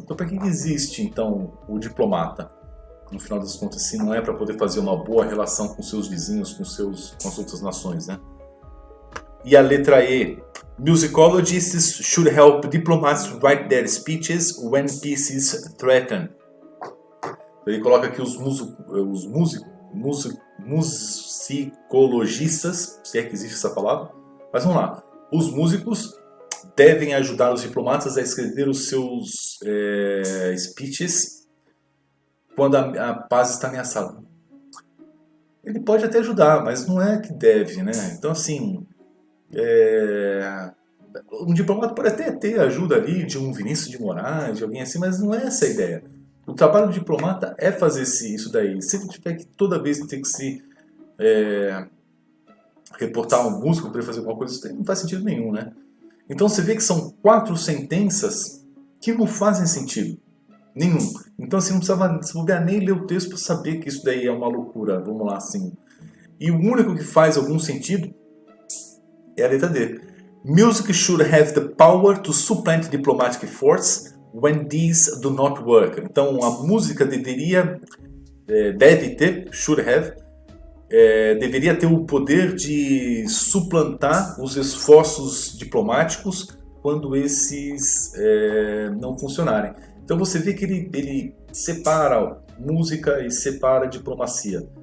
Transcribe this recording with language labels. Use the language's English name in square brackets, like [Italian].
[Portuguese] Então, para que existe, então, o diplomata? No final das contas, se não é para poder fazer uma boa relação com seus vizinhos, com as outras nações, né? E a letra E. [English] Musicologists should help diplomats write their speeches when peace is threatened. [Portuguese] Ele coloca aqui os musicologistas, se é que existe essa palavra, mas vamos lá. Os músicos devem ajudar os diplomatas a escrever os seus speeches quando a paz está ameaçada. Ele pode até ajudar, mas não é que deve, né? Então, assim, um diplomata pode até ter ajuda ali de um Vinícius de Moraes, de alguém assim, mas não é essa a ideia. O trabalho do diplomata é fazer isso daí. Se ele tiver que toda vez ter que se reportar um músico para ele fazer alguma coisa, isso não faz sentido nenhum, né? Então você vê que são 4 sentenças que não fazem sentido nenhum. Então assim, não precisava nem ler o texto para saber que isso daí é uma loucura, vamos lá assim. E o único que faz algum sentido É a letra D. [English] Music should have the power to supplant diplomatic force when these do not work. [Portuguese] Então a música deve ter, [English] should have, [Portuguese] deveria ter o poder de suplantar os esforços diplomáticos quando esses não funcionarem. Então você vê que ele separa música e separa diplomacia.